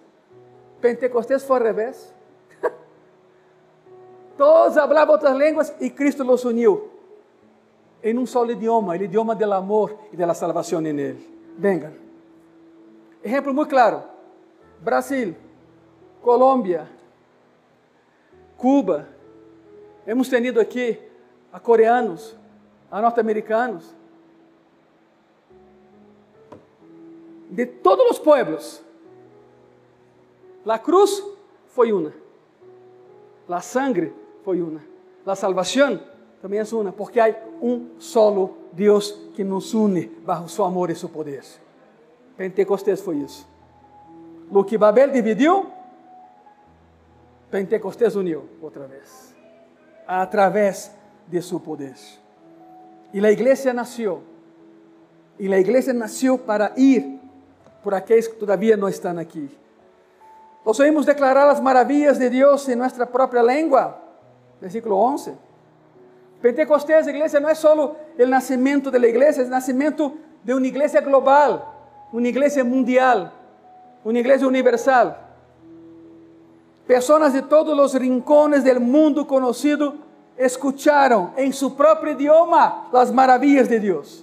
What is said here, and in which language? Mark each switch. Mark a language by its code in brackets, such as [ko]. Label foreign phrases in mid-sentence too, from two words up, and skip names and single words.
[pt] Pentecostés foi ao revés. Todos falavam outras línguas e Cristo los uniu em um solo idioma, o idioma do amor e da salvação em Ele. Vengan. Exemplo muito claro. Brasil, Colômbia, Cuba. [es] Hemos tenido aqui a coreanos, a norte-americanos, de todos os pueblos. La cruz [pt] foi uma. [es] La sangre [pt] foi uma. La salvação também é uma, porque há um solo Deus que nos une bajo seu amor e seu poder. Pentecostés foi isso. O que Babel dividiu, Pentecostés uniu outra vez, através de seu poder. E a igreja nasceu. E a igreja nasceu para ir por aqueles que todavia não estão aqui. [es] Los oímos declarar las maravillas de Dios en nuestra propia lengua. Versículo 11. Pentecostés, iglesia, no es solo el nacimiento de la iglesia, es el nacimiento de una iglesia global, una iglesia mundial, una iglesia universal. Personas de todos los rincones del mundo conocido escucharon en su propio idioma las maravillas de Dios.